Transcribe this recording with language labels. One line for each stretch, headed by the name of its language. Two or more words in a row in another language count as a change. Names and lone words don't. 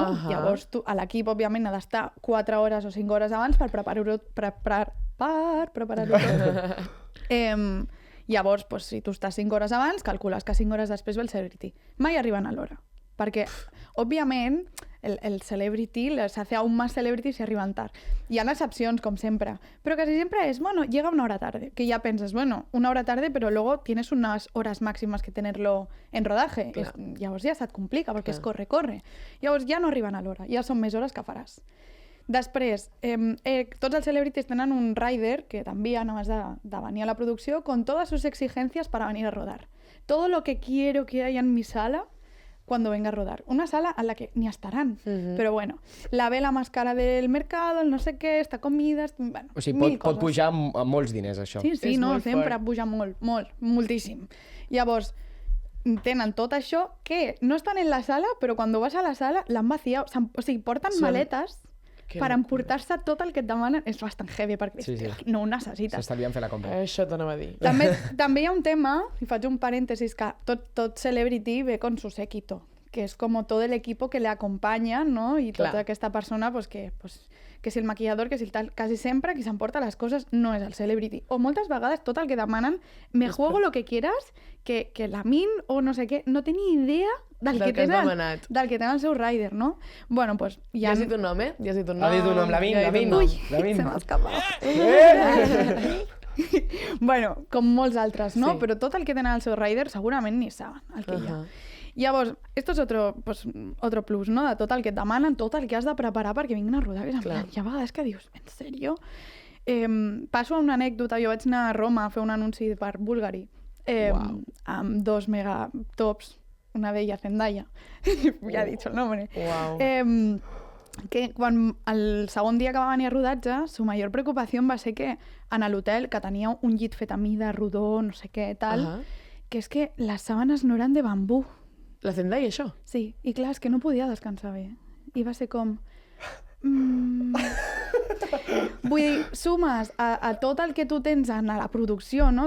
Catalan: Llavors l'equip, òbviament, ha d'estar 4 hores o 5 hores abans per preparar-ho tot. Llavors, pues, si tu estàs 5 hores abans, calcules que 5 hores després ve el celebrity. Mai arriben a l'hora. Perquè, òbviament, el celebrity
Spanish: se hace aún más celebrity
Catalan: si arriban tard. Hi ha excepcions, com sempre, però
Spanish: casi siempre es, bueno, llega una hora tarde, que ya piensas, bueno, una hora tarde, pero luego tienes unas horas máximas que tenerlo en rodaje.
Catalan: Llavors ja se't complica, perquè és corre. Llavors ja no arriben a l'hora, ja són més hores que faràs. Després, tots els celebrities tenen un rider que t'envien abans de venir a la producció
Spanish: con todas sus exigencias para venir a rodar. Todo lo que quiero que haya en mi sala cuando venga a rodar. Una sala a la que ni estarán. Pero bueno, la vela más cara del mercado, el
Catalan: no sé què,
Spanish: esta comida... Bueno,
Catalan: o sigui, pot pujar a molts diners, això. Sí, no, sempre puja molt, moltíssim. Llavors, tenen tot això que no estan en la sala, però quan vas a la sala l'han vaciat. O sigui, porten maletes per emportar-se tot el que et demanen. És bastant heavy, perquè no ho necessites. S'estalvien fer la compra. Això t'anava a dir. També hi ha un tema, i faig un parèntesis, que tot celebrity ve
Spanish: con su séquito,
Catalan: que és com tot l'equip que le acompanya, ¿no? I tota aquesta persona, pues, que si el maquillador, que si el tal, quasi sempre qui s'emporta les coses no és el celebrity. O moltes vegades tot el que demanen,
Spanish: me juego lo que quieras,
Catalan: que la min o no sé què, no té ni idea del que tenen el seu rider, no? Bueno, pues... Ja has dit un nom, eh? Ja has dit un nom. Ha dit un nom, la Min. Ui, se m'ha escapat. Bueno, com molts altres, no? Però tot el que tenen el seu rider segurament ni saben el que hi ha. Llavors,
Spanish: esto es otro plus, no?
Catalan: De tot el que et demanen, tot el que has de preparar perquè vinguin a rodar. Hi ha vegades que dius, en sèrio? Passo a una anècdota. Jo vaig anar a Roma a fer un anunci per Bulgari amb 2 megatops, una d'ella Zendaya, ja he dit el nombre. Que quan el segon dia que va venir a rodatge,
Spanish: su mayor preocupación
Catalan: va ser que en l'hotel, que tenia un llit fet a mida, rodó, no sé què, tal, que és que les sàbanes no eren de bambú. La Zendaya, això? Sí, i clar, és que no podia descansar bé. I va ser com... Vull dir, sumes a tot el que tu tens en la producció, no?